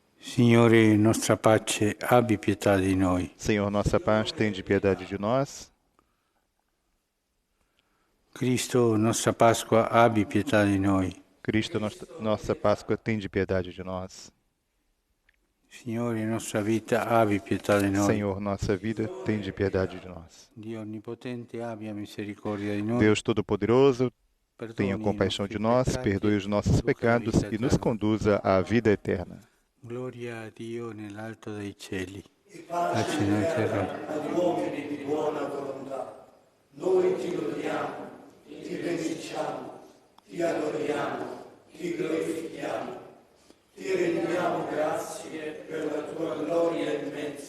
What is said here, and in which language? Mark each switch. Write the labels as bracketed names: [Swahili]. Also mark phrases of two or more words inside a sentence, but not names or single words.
[Italian] Signore, nostra pace, abbi pietà di noi. [Portuguese] Senhor, nossa paz, tende piedade de nós. [Italian] Cristo, nostra Pasqua, abbi pietà di noi. [Portuguese] Cristo, nossa Páscoa, tende piedade de nós. [Italian] Signore, nostra vita, abbi pietà di noi. [Portuguese] Senhor, nossa vida, tende piedade de nós. [Italian] Dio onnipotente, abbia misericordia di noi. [Portuguese] Deus Todo-Poderoso, tenha [Italian] Perdoni [Portuguese] compaixão [Italian] i [Portuguese] de [Italian] nostri [Portuguese] nós, [Italian] peccati, [Portuguese] perdoe os nossos [Italian] conduca alla [Portuguese] pecados [Italian] vita [Portuguese] e nos [Italian] eterna. [Portuguese] conduza à vida eterna. [Italian] Gloria a Dio nell'alto dei cieli. Pace nella terra. Agli uomini di buona volontà. Noi ti lodiamo, ti benediciamo, ti adoriamo, ti glorifichiamo. Ti rendiamo grazie per la tua gloria immensa.